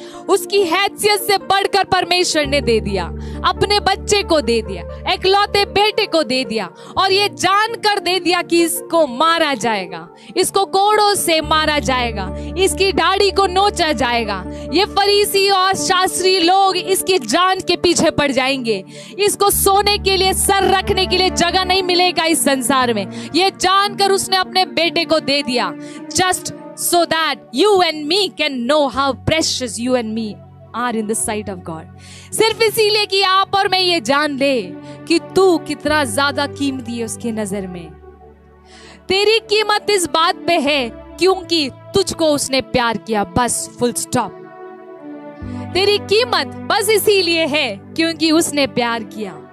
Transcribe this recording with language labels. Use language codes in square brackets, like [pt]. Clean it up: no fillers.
[hi] उसकी हैसियत से बढ़कर परमेश्वर ने दे दिया, अपने बच्चे को दे दिया, एकलौते बेटे को दे दिया, और ये जानकर दे दिया कि इसको मारा जाएगा, इसको कोड़ों से मारा जाएगा, इसकी दाढ़ी को नोचा जाएगा। ये फरीसी और शास्त्री लोग इसकी जान के पीछे पड़ जाएंगे, इसको सोने के लिए, सर रखने के लिए जगह नहीं मिलेगा इस संसार में। ये जानकर उसने अपने बेटे को दे दिया, [en] Just so that you and me can know how precious you and me are in the sight of God. [hi] सिर्फ इसीलिए कि आप और मैं ये जान ले कि तू कितना ज्यादा कीमती है उसकी नजर में। तेरी कीमत इस बात पे है क्योंकि तुझको उसने प्यार किया, बस फुल स्टॉप। तेरी कीमत बस इसीलिए है क्योंकि उसने प्यार किया।